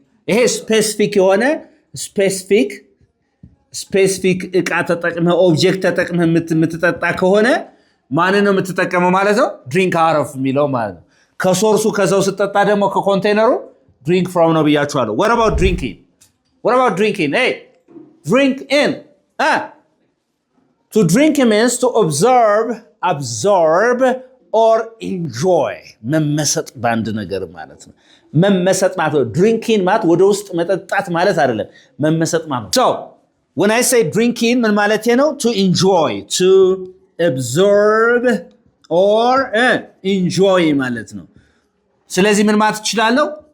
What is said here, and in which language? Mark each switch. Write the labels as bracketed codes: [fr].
[am] ይሄ ስፔሲፊክ የሆነ ስፔሲፊክ እቃ ተጠቅመህ ኦብጀክት ተጠቅመህ የምትጠጣ ከሆነ ማንን ነው የምትጠቀመው ማለት ነው? ድሪንክ አውት ኦፍ የሚለው ማለት ነው። ከሶርሱ ከዛው ስትጠጣ ደግሞ ከኮንቴነሩ ድሪንክ ፍሮም ነው ብያችኋለሁ። [en] what about drinking? Hey, drink in. To drink means to absorb or enjoy. [am] መመሰጥ በአንድ ነገር ማለት ነው። መመሰጥ ማለት ነው። ድሪንኪንግ ማለት ወደ ውስጥ መጠጣት ማለት አይደለም። መመሰጥ ማለት ነው። [en] So, when I say drinking [am] ምን ማለት ነው? [en] To enjoy, to absorb or enjoy [am] ማለት ነው። ስለዚህ ምን ማለት እችላለሁ?